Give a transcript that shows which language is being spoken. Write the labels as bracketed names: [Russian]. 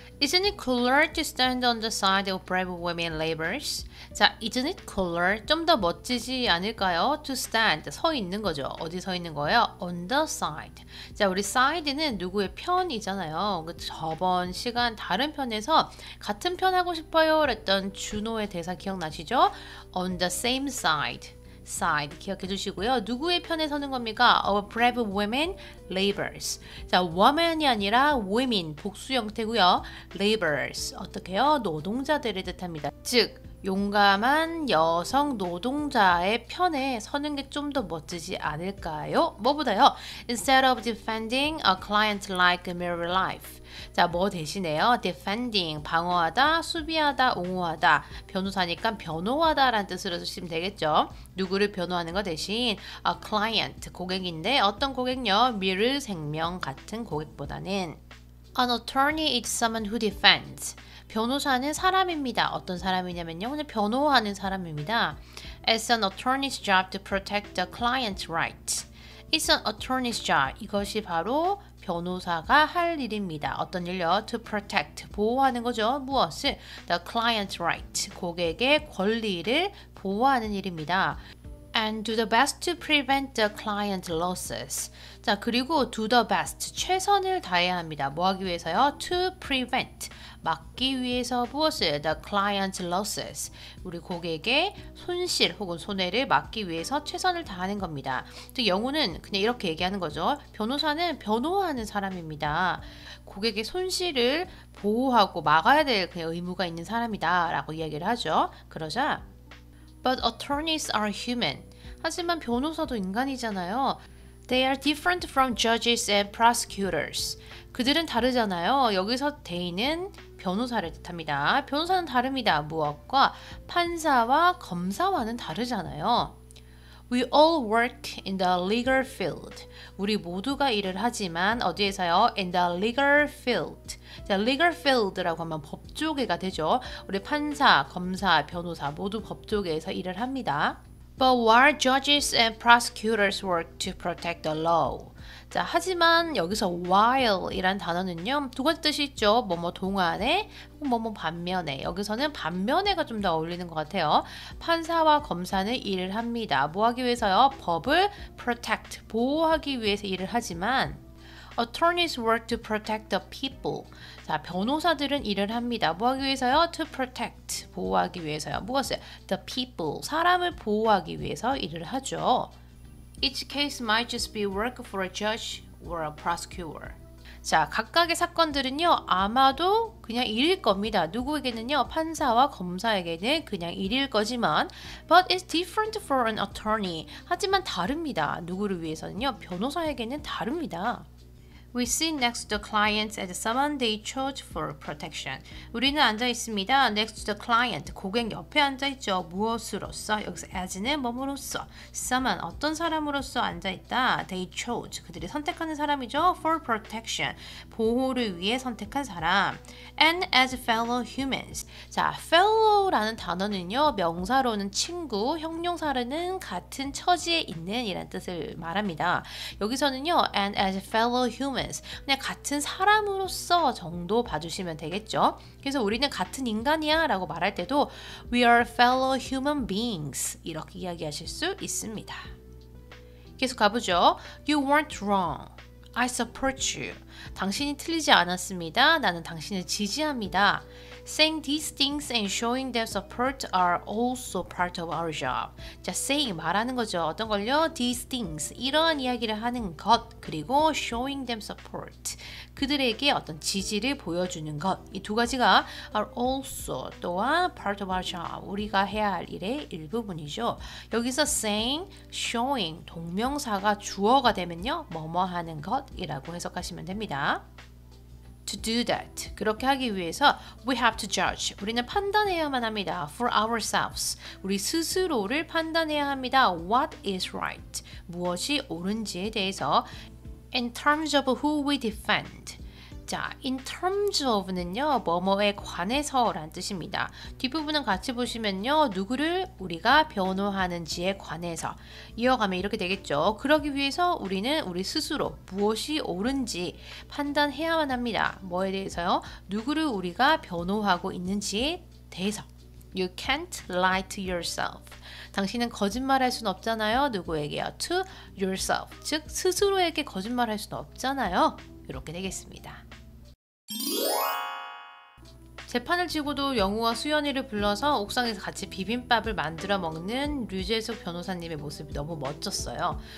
[English] Isn't it cooler to stand on the side of brave women laborers? [Korean] 자, [English] isn't it cooler? [Korean] 좀 더 멋지지 않을까요? [English] To stand, [Korean] 서 있는 거죠. 어디 서 있는 거예요? [English] On the side. [Korean] 자, 우리 side는 누구의 편이잖아요. 저번 시간 다른 편에서 같은 편 하고 싶어요 했던 준호의 대사 기억나시죠? [English] On the same side. [Korean] side 기억해 주시고요. 누구의 편에 서는 겁니까? [English] Of brave women laborers. [Korean] 자, woman이 아니라 women 복수 형태고요. laborers 어떻게 해요? 노동자들을 뜻합니다. 즉 용감한 여성 노동자의 편에 서는 게 좀 더 멋지지 않을까요? 뭐보다요? [English] Instead of defending a client like mere life. [Korean] 자, 뭐 대신에요? defending, 방어하다, 수비하다, 옹호하다. 변호사니까 변호하다 라는 뜻으로 쓰시면 되겠죠. 누구를 변호하는 거 대신 [English] a client, [Korean] 고객인데 어떤 고객요? 미르생명 같은 고객보다는 [English] An attorney is someone who defends. [Korean] 변호사는 사람입니다. 어떤 사람이냐면요. 그냥 변호하는 사람입니다. [English] It's an attorney's job to protect the client's rights. It's an attorney's job. [Korean] 이것이 바로 변호사가 할 일입니다. 어떤 일요? [English] To protect. [Korean] 보호하는 거죠. 무엇을? [English] The client's right. [Korean] 고객의 권리를 보호하는 일입니다. [English] And do the best to prevent the client losses. [Korean] 자, 그리고 [English] do the best. [Korean] 최선을 다해야 합니다. 뭐 하기 위해서요? [English] To prevent. [Korean] 막기 위해서 무엇을? [English] The client losses. [Korean] 우리 고객의 손실 혹은 손해를 막기 위해서 최선을 다하는 겁니다. 즉 영우는 그냥 이렇게 얘기하는 거죠. 변호사는 변호하는 사람입니다. 고객의 손실을 보호하고 막아야 될 그냥 의무가 있는 사람이다 라고 이야기를 하죠. 그러자 [English] But attorneys are human. [Korean] 하지만 변호사도 인간이잖아요. [English] They are different from judges and prosecutors. [Korean] 그들은 다르잖아요. 여기서 they는 변호사를 뜻합니다. 변호사는 다릅니다. 무엇과? 판사와 검사와는 다르잖아요. [English] We all work in the legal field. [Korean] 우리 모두가 일을 하지만 어디에서요? [English] In the legal field. [Korean] 자, legal field라고 하면 법조계가 되죠. 우리 판사, 검사, 변호사 모두 법조계에서 일을 합니다. [English] But while judges and prosecutors work to protect the law. [Korean] 자, 하지만 여기서 while 이란 단어는요. 두 가지 뜻이 있죠. 뭐뭐 동안에, 뭐뭐 반면에. 여기서는 반면에가 좀 더 어울리는 것 같아요. 판사와 검사는 일을 합니다. 뭐 하기 위해서요? 법을 [English] protect, [Korean] 보호하기 위해서 일을 하지만 [English] Attorneys work to protect the people. [Korean] 자, 변호사들은 일을 합니다. 뭐 하기 위해서요? [English] To protect, [Korean] 보호하기 위해서요. 무엇을? [English] The people, [Korean] 사람을 보호하기 위해서 일을 하죠. [English] Each case might just be work for a judge or a prosecutor. [Korean] 자, 각각의 사건들은요, 아마도 그냥 일일 겁니다. 누구에게는요, 판사와 검사에게는 그냥 일일 거지만, [English] but it's different for an attorney. [Korean] 하지만 다릅니다. 누구를 위해서는요, 변호사에게는 다릅니다. [English] We sit next to the client as someone they chose for protection. [Korean] 우리는 앉아 있습니다. [English] Next to the client. [Korean] 고객 옆에 앉아 있죠. 무엇으로서? 여기서 as는 뭐뭐로서. Someone 어떤 사람으로서 앉아 있다. [English] They chose. [Korean] 그들이 선택하는 사람이죠. [English] For protection. [Korean] 보호를 위해 선택한 사람. [English] And as fellow humans. [Korean] 자, fellow라는 단어는요. 명사로는 친구, 형용사로는 같은 처지에 있는 이란 뜻을 말합니다. 여기서는요. [English] And as fellow humans. [Korean] 그냥 같은 사람으로서 정도 봐주시면 되겠죠. 그래서 우리는 같은 인간이야 라고 말할 때도 [English] We are fellow human beings [Korean] 이렇게 이야기하실 수 있습니다. 계속 가보죠. [English] You weren't wrong. I support you. [Korean] 당신이 틀리지 않았습니다. 나는 당신을 지지합니다. [English] Saying these things and showing them support are also part of our job. [Korean] 자, saying 말하는 거죠. 어떤 걸요? [English] These things [Korean] 이러한 이야기를 하는 것 그리고 [English] showing them support [Korean] 그들에게 어떤 지지를 보여주는 것 이 두 가지가 [English] are also [Korean] 또한 [English] part of our job [Korean] 우리가 해야 할 일의 일부분이죠. 여기서 saying, showing 동명사가 주어가 되면요 뭐뭐 하는 것이라고 해석하시면 됩니다. [English] To do that. [Korean] 그렇게 하기 위해서 [English] we have to judge. [Korean] 우리는 판단해야만 합니다. [English] For ourselves. [Korean] 우리 스스로를 판단해야 합니다. [English] What is right. [Korean] 무엇이 옳은지에 대해서 [English] in terms of who we defend. [Korean] 자, in terms of는요, 뭐뭐에 관해서 라는 뜻입니다. 뒷부분은 같이 보시면요, 누구를 우리가 변호하는지에 관해서 이어가면 이렇게 되겠죠. 그러기 위해서 우리는 우리 스스로 무엇이 옳은지 판단해야만 합니다. 뭐에 대해서요? 누구를 우리가 변호하고 있는지에 대해서. [English] You can't lie to yourself. [Korean] 당신은 거짓말할 수는 없잖아요. 누구에게요? [English] To yourself. [Korean] 즉, 스스로에게 거짓말할 수는 없잖아요. 이렇게 되겠습니다. 재판을 치고도 영우와 수연이를 불러서 옥상에서 같이 비빔밥을 만들어 먹는 류재숙 변호사님의 모습이 너무 멋졌어요.